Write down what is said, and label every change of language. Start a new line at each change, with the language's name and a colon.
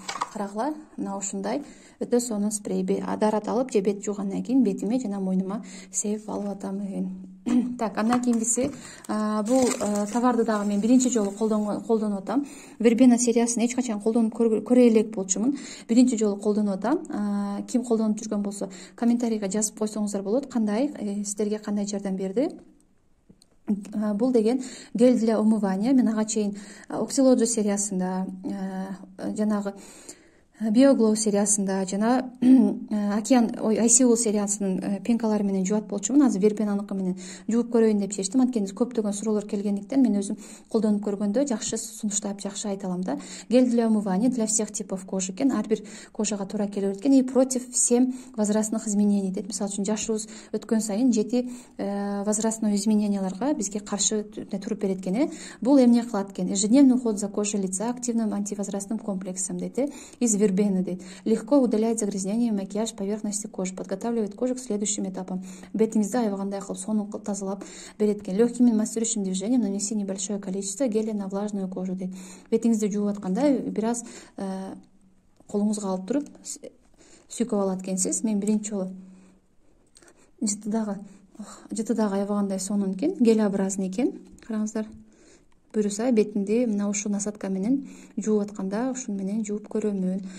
Kyrgyz: Карагыла, мына ушундай өтө сонун спрей. Дарат алып же бет жуугандан кийин бетиме жана мойнума себип алып атам. Так, андан кийинкиси бул товарды дагы мен биринчи жолу колдонуп атам. Вербена сериясын эч качан колдонуп көрө элек болчумун. Биринчи жолу колдонуп атам. Ким колдонуп жүргөн болсо комментарийге жазып койсоңуздар болот. Кандай сиздерге кандай жардам берди?
Russian: Бул деген гель для умывания.
Kyrgyz: Мен ага чейин Oxylogy сериясында, жанагы Биоглоу сериясында жана ICOL сериясынын пенкалары менен жуат болчумун. Азыр вербенаныкы менен жууп көрөйүн деп чечтим. Анткени көптөгөн суроолор келгендиктен мен өзүм колдонуп көргөндө жакшы сунуштап, жакшы айта алам да.
Russian: Гель для умывания для всех типов кожи экен.
Kyrgyz: Ар бир кожага туура келе берет экен.
Russian: И против всем возрастных изменений дейт.
Kyrgyz: Мисалы үчүн жашыбыз өткөн сайын жети возрастной измененияларга бизге каршы туруп берет экен. Бул эмне кылат экен?
Russian: Ежедневный уход за кожей лица активным антивозрастным комплексом дейт. Из вербена дейт. Легко удаляет загрязнение, макияж поверхности кожи, подготавливает кожу к следующим этапам.
Kyrgyz: Бетиңизди аябагандай кылып сонун тазалап берет экен.
Russian: Легким массирующим движением нанеси небольшое количество геля на влажную кожу дейт.
Kyrgyz: Бетиңизди жууп атканда бир аз колуңузга алып туруп сүйкөп алат экенсиз. Мен биринчи жолу жытыдагы аябагандай сонун экен, гелеобразный экен. Караңыздар. Буюрса бетимди мына ушул насадка менен жууп атканда ушун менен жууп көрөмүн.